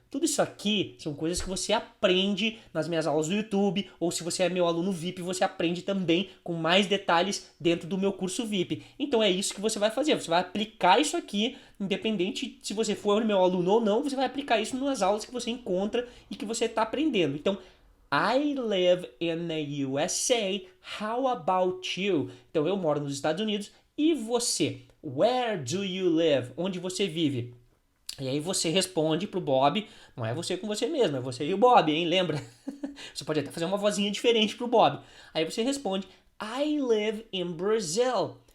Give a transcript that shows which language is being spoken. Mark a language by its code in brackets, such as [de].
[pt] Tudo isso aqui são coisas que você aprende nas minhas aulas do YouTube, ou se você é meu aluno VIP, você aprende também com mais detalhes dentro do meu curso VIP. Então é isso que você vai fazer, você vai aplicar isso aqui, independente se você for meu aluno ou não, você vai aplicar isso nas aulas que você encontra e que você está aprendendo. [en] Então, I live in the USA, how about you? [pt] Então eu moro nos Estados Unidos, e você? Where do you live? Onde você vive? E aí você responde pro Bob, não é você com você mesmo, é você e o Bob, hein? Lembra? Você pode até fazer uma vozinha diferente pro Bob. Aí você responde: I live in Brazil.